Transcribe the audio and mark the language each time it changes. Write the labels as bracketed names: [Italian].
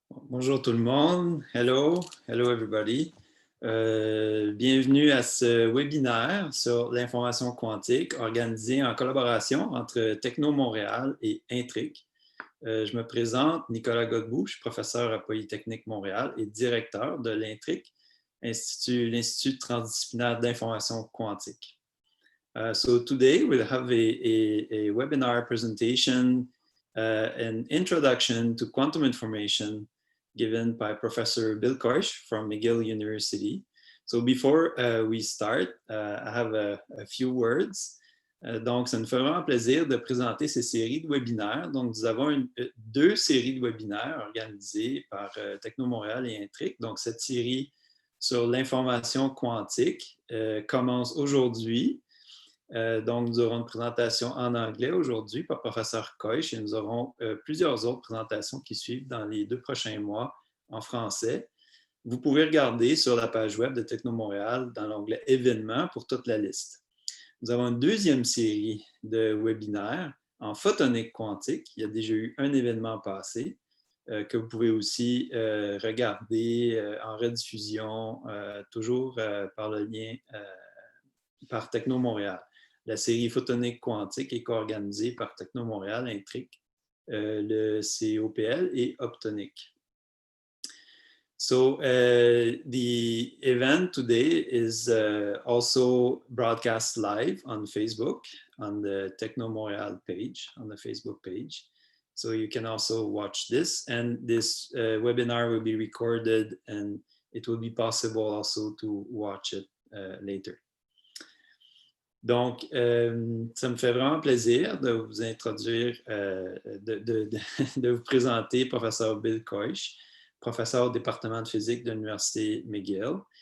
[French] Bonjour tout le monde. [English] Hello everybody. [French] Bienvenue à ce webinaire sur l'information quantique organisé en collaboration entre Technomontréal et Intric. Je me présente, Nicolas Godbout, je suis professeur à Polytechnique Montréal et directeur de l'Intric, l'Institut transdisciplinaire d'information quantique. [English] So today we'll have a webinar presentation, an introduction to quantum information given by Professor Bill Coish from McGill University. So before we start, I have a few words. [French] Donc, ça nous fait vraiment plaisir de présenter ces séries de webinaires. Donc, nous avons deux séries de webinaires organisées par Technomontréal et Intric. Donc, cette série sur l'information quantique commence aujourd'hui. Donc, nous aurons une présentation en anglais aujourd'hui par Professeur Coish et nous aurons plusieurs autres présentations qui suivent dans les 2 prochains mois en français. Vous pouvez regarder sur la page web de Technomontréal dans l'onglet « Événements » pour toute la liste. Nous avons une deuxième série de webinaires en photonique quantique. Il y a déjà eu un événement passé que vous pouvez aussi regarder en rediffusion, toujours par le lien par Technomontréal. La série photonique quantique est co-organisée par Technomontréal, Intric, le COPL et Optonic. [English] So the event today is also broadcast live on Facebook, on the Technomontréal page, on the Facebook page. So you can also watch this, and this webinar will be recorded and it will be possible also to watch it later. [French] Donc, ça me fait vraiment plaisir de vous introduire, de vous présenter Professeur Bill Coish, professeur au département de physique de l'Université McGill.